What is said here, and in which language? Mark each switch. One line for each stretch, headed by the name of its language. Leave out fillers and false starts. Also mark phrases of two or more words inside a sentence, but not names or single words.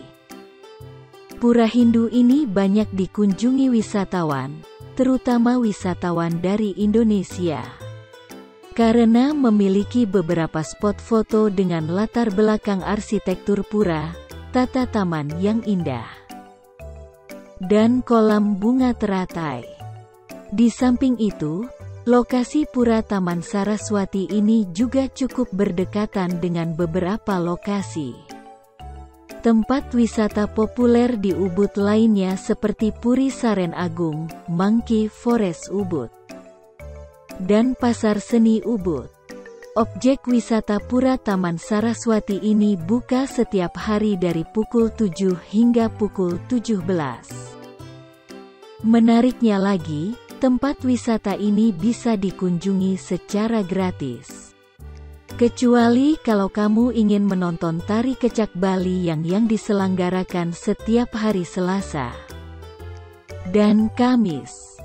Indonesian: Pura Hindu ini banyak dikunjungi wisatawan, terutama wisatawan dari Indonesia, karena memiliki beberapa spot foto dengan latar belakang arsitektur pura, tata taman yang indah, dan kolam bunga teratai. Di samping itu, lokasi Pura Taman Saraswati ini juga cukup berdekatan dengan beberapa lokasi tempat wisata populer di Ubud lainnya seperti Puri Saren Agung, Monkey Forest Ubud, dan Pasar Seni Ubud. Objek wisata Pura Taman Saraswati ini buka setiap hari dari pukul 7 hingga pukul 17. Menariknya lagi, tempat wisata ini bisa dikunjungi secara gratis. Kecuali kalau kamu ingin menonton tari kecak Bali yang diselenggarakan setiap hari Selasa dan Kamis.